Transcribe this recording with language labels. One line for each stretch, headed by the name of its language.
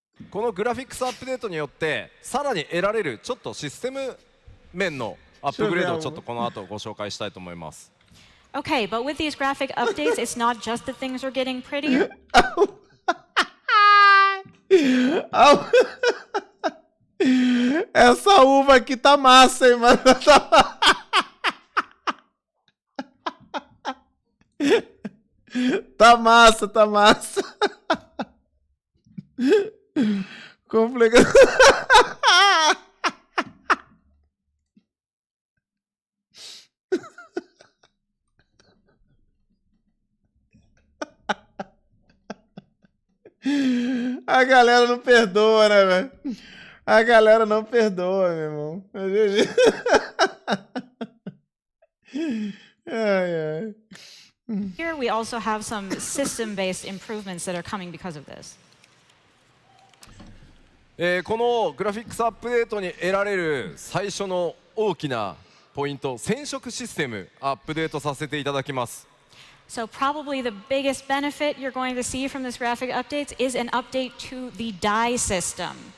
Japanese: このグラフィックスアップデートによってさらに得られるちょっとシステム面のアップグレードをちょっとこの後ご紹介したいと思います。
English: Okay, but with these graphic updates, it's not just that things are getting prettier.
Portuguese: Essa uva aqui tá massa, hein, mano? Tá massa, tá massa. Complicado. A galera não perdoa, né, velho? A galera não perdoa, meu irmão. Ai, ai.
English: Here we also have some system-based improvements that are coming because of this.
Japanese: このグラフィックスアップデートに得られる最初の大きなポイント、染色システムアップデートさせていただきます。
English: So probably the biggest benefit you're going to see from this graphic updates is an update to the dye system.